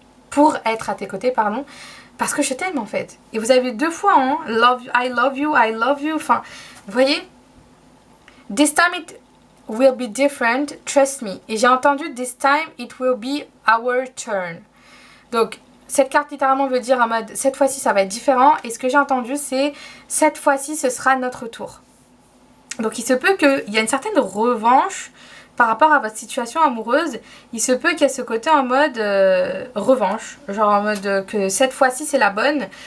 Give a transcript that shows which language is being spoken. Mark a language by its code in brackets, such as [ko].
[fr] pour être à tes côtés, pardon. Parce que je t'aime en fait. Et vous avez deux fois, hein. [en] I love you, I love you. [fr] Enfin, vous voyez? [en] This time it will be different, trust me. [fr] Et j'ai entendu [en] this time it will be our turn. [fr] Donc, cette carte littéralement veut dire en mode cette fois-ci ça va être différent. Et ce que j'ai entendu c'est cette fois-ci ce sera notre tour. Donc, il se peut qu'il y ait une certaine revanche par rapport à votre situation amoureuse. Il se peut qu'il y ait ce côté en mode revanche. Genre en mode que cette fois-ci c'est la bonne.